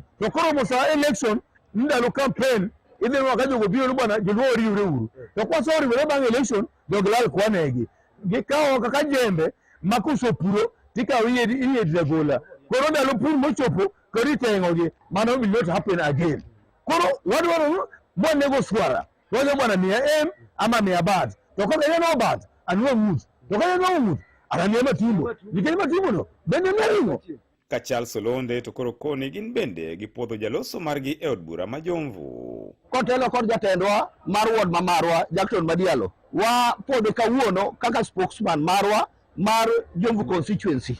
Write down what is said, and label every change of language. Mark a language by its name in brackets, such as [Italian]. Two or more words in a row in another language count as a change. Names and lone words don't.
[Luo (Kenya and Tanzania)] To koro mosa election ndalo campaign idhi waka jogo biro bwana joluo riwre uru. To kwaso riwre bang' election joglal kwanegi. Gikawo kaka jembe makuso puro tikawo iyedira gola. Koro ndalo pur mochopo koritengogi mano [English] will not happen again. [Luo (Kenya and Tanzania)] Koro wadwaro mwanego swara. Wale bwana miya em ama miya bad. To kaka yeno bad anuwa mut. To kaka yeno mut ananiya matimbo. Nikeni matimbo no bende meringo. Kachal Solonde to koro koni gin bende gipuodho jaloso margi e od bura ma Jomvu. Kotelo kod jatendwa mar ward ma marwa Jackton Madialo wa pod kawuono kaka spokesman marwa mar Jomvu constituency.